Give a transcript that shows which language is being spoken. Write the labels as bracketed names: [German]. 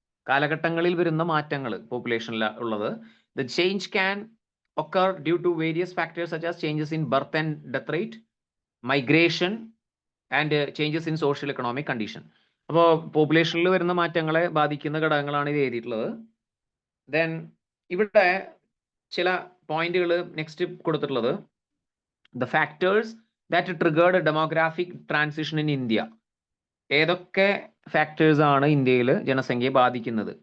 [Malayalam] കാലഘട്ടങ്ങളിൽ വരുന്ന മാറ്റങ്ങൾ പോപ്പുലേഷനിൽ ഉള്ളത്. [English] The change can occur due to various factors such as changes in birth and death rate, migration and changes in social economic condition. [Malayalam] അപ്പോൾ പോപ്പുലേഷനിൽ വരുന്ന മാറ്റങ്ങളെ ബാധിക്കുന്ന ഘടകങ്ങളാണ് ഇത് എഴുതിയിട്ടുള്ളത്. ദെൻ ഇവിടെ ചില പോയിന്റുകൾ നെക്സ്റ്റ് കൊടുത്തിട്ടുള്ളത് [English] The factors that triggered demographic transition in India. [Malayalam] ഏതൊക്കെ ഫാക്ടേഴ്സ് ആണ് ഇന്ത്യയിൽ ജനസംഖ്യയെ ബാധിക്കുന്നത്?